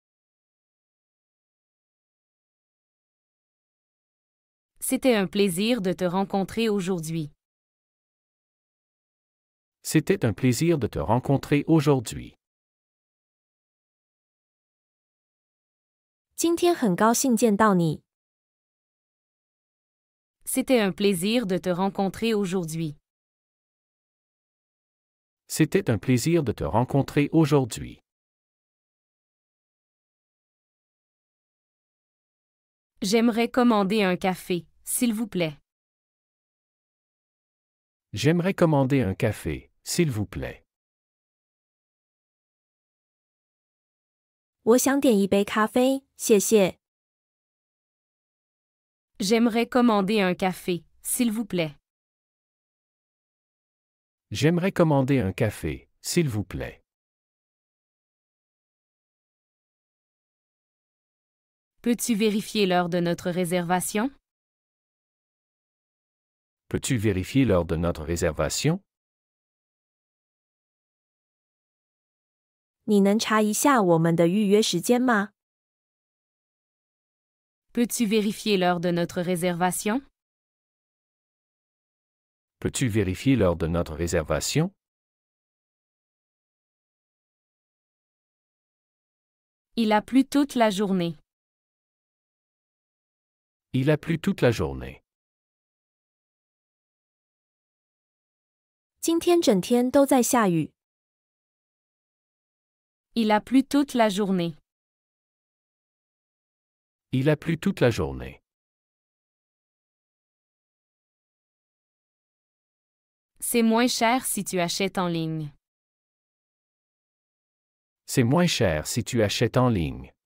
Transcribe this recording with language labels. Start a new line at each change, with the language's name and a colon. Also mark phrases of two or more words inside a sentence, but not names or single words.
French: C'était un plaisir de te rencontrer aujourd'hui. C'était un plaisir de te rencontrer aujourd'hui.
Chinese: 今天很高兴见到你。
French: C'était un plaisir de te rencontrer aujourd'hui. C'était un plaisir de te rencontrer aujourd'hui. J'aimerais commander un café, s'il vous plaît. J'aimerais commander un café, s'il vous plaît.
Chinese: 我想点一杯咖啡，谢谢。
French: J'aimerais commander un café, s'il vous plaît. J'aimerais commander un café, s'il vous plaît. Peux-tu vérifier l'heure de notre réservation? Peux-tu vérifier l'heure de notre réservation?
Chinese: 你能查一下我们的预约时间吗？
French: Peux-tu vérifier l'heure de notre réservation? Peux-tu vérifier l'heure de notre réservation? Il a plu toute la journée. Il a plu toute la journée.
Chinese: 今天整天都在下雨。
French: Il a plu toute la journée. Il a plu toute la journée. C'est moins cher si tu achètes en ligne. C'est moins cher si tu achètes en ligne.